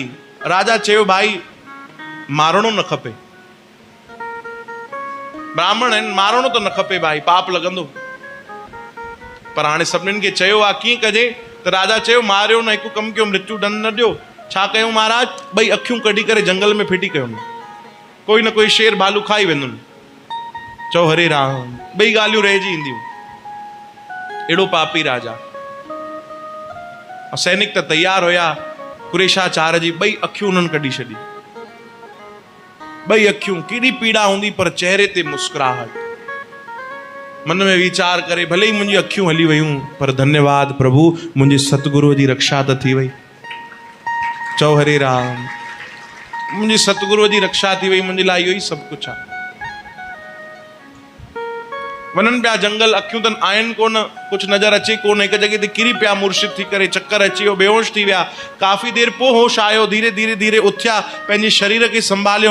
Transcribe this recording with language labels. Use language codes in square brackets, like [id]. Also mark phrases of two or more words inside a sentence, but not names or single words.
[sd] राजा चयो भाई मारणो न खपे, ब्राह्मण आहिनि, मारणो त न खपे भाई, पाप लॻंदो। पर हाणे सभिनीनि खे चयो आहे कीअं कजे, त राजा चयो मारियो न, हिकु कमु कयो, मृत्यु दंड न ॾियो। छा कयूं महाराज? ॿई अखियूं कढी करे जंगल में फिटी कयूं, कोई न कोई शेर भालू खाई वेंदुनि। चओ हरे राम, ॿई ॻाल्हियूं रहिजी ईंदियूं। अहिड़ो पापी राजा। सैनिक त तैयार हुया, कुरेशाचार्य जी ॿई अखियूं उन्हनि कढी छॾी। ॿई अखियूं, केॾी पीड़ा हूंदी पर चेहरे ते मुस्कुराहट। मन में वीचार करे भले ही मुंहिंजी अखियूं हली वयूं, पर धन्यवाद प्रभु, मुंहिंजे सतगुरुअ जी रक्षा त थी वई। चओ हरे राम, मुंहिंजे सतगुरुअ जी रक्षा थी वई, मुंहिंजे लाइ इहो ई सभु कुझु आहे। वञनि पिया जंगल, अखियूं त आहिनि कोन, कुझु नज़र अचे कोन, हिकु जॻह ते किरी पिया मुर्शिद थी करे, चक्कर अची वियो, बेहोश थी विया। काफ़ी देरि पोइ होश आयो, धीरे धीरे धीरे उथिया, पंहिंजे शरीर खे संभालियो।